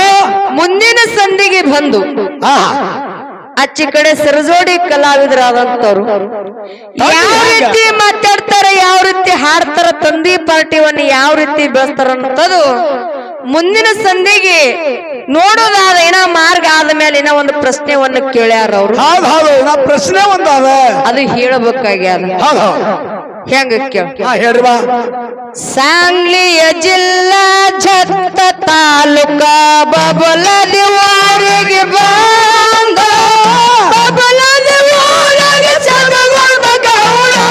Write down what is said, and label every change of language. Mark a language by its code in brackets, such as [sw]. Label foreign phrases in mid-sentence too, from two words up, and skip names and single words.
[kn] ಮುಂದಿನ ಸಂಧಿಗೆ ಬಂದು ಆಚೆ ಕಡೆ ಸರಜೋಡಿ ಕಲಾವಿದರಾದಂತವ್ರು ಯಾವ ರೀತಿ ಮಾತಾಡ್ತಾರೆ ಯಾವ ರೀತಿ ಹಾಡ್ತಾರ ತಂದಿ ಪಾರ್ಟಿವನ್ನ ಯಾವ ರೀತಿ ಬೆಳೆಸ್ತಾರ ಅನ್ನೋದು ಮುಂದಿನ ಸಂಧಿಗೆ ನೋಡೋದಾದ ಏನ ಮಾರ್ಗ ಆದ ಮೇಲೆ ಏನೋ ಒಂದು ಪ್ರಶ್ನೆವನ್ನು ಕೇಳ್ಯಾರ ಅವ್ರು ಹೌದು ಹೌದು ನಾ ಪ್ರಶ್ನೆ ಒಂದು ಅದ ಅದು ಹೇಳಬೇಕಾಗ್ಯಾದ ಹೌದು ಹೌದು ಹೆಂಗ ಕೇಳ ಹೇಳ್ರಿವಾ सांगली जिल्हा झत्त तालुका बबलदी वाರಿಗೆ ಬಂದ ಬಬಲದಿ ವಾರಿಗೆ ಚಂದಗೊಂಡ ಗೌಡ